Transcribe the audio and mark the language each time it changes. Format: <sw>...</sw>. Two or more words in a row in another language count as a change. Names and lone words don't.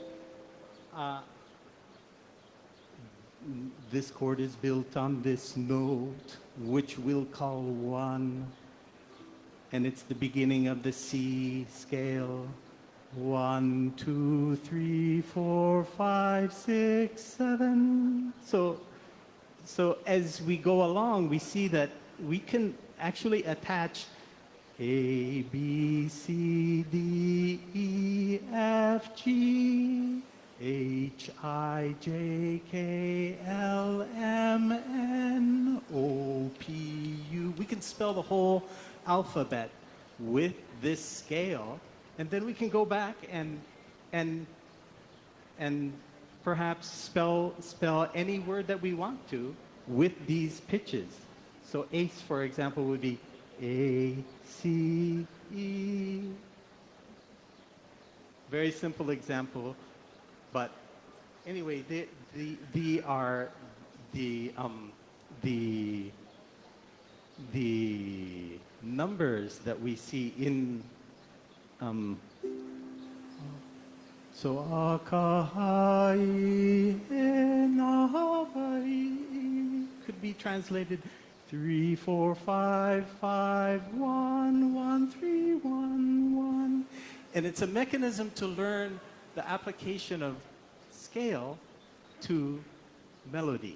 <en>This chord is built on this note, which we'll call 1, and it's the beginning of the C scale. 1, 2, 3, 4, 5, 6, 7. So as we go along, we see that we can actually attach A, B, C, D, E, F, G, H, I, J, K, L, M, N, O, P, U. We can spell the whole alphabet with this scale. And then we can go back and perhaps spell any word that we want to with these pitches. So ace, for example, would be A, C, E. Very simple example, but anyway, they are the numbers that we see in. So</en> <haw>akahai e na Hawaii</haw> <en>could be translated 3, 4, 5, 5, 1, 1, 3, 1, 1. And it's a mechanism to learn the application of scale to melody.</en>